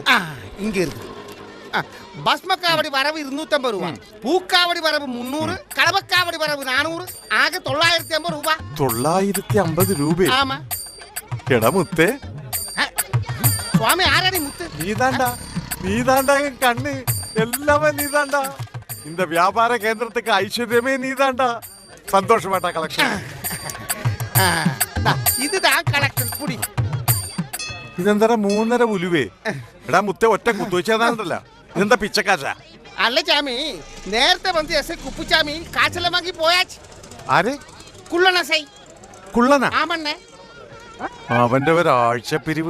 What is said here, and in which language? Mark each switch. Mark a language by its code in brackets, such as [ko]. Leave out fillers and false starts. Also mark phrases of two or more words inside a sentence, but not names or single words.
[ml] ഇങ്ങ ഭസ്മക്കാവടി വരവ് 250 രൂപ, പൂക്കാവടി വരവ് 300, കളവക്കാവടി വരവ് 400, ആകെ 950 രൂപ. 950 രൂപ? [ta] ആമാ. [ml] എടാ മുത്തേ, സ്വാമി ആരാടി മുത്ത്? [ta] நீதாண்டா கண்ணு எல்லாமே நீதாண்டா. இந்த வியாபார கேந்திரத்துக்கு ஐஸ்வர்யமே நீதாண்டா. சந்தோஷமாட்டா கலெக்ஷன். இதுதான் கலெக்ஷன் குடி. [ml] ഇതെന്താ 3.5 ഉലുവേ? എടാ മുത്തേ, ഒറ്റ കുത്തുവെച്ചാണല്ല. ഇതെന്താ പിച്ചക്കാശ? അല്ല ചാമി, നേരത്തെ വന്ന് എസ് കുപ്പുചാമി കാശെല്ലാം വാങ്ങി പോയാച്ച്. ആര്? കുള്ളണ സൈ. കുള്ളനാ? [ta] ആമണ്ണേ. [ml] അവന്റെ ഒരാഴ്ച പിരിവ്.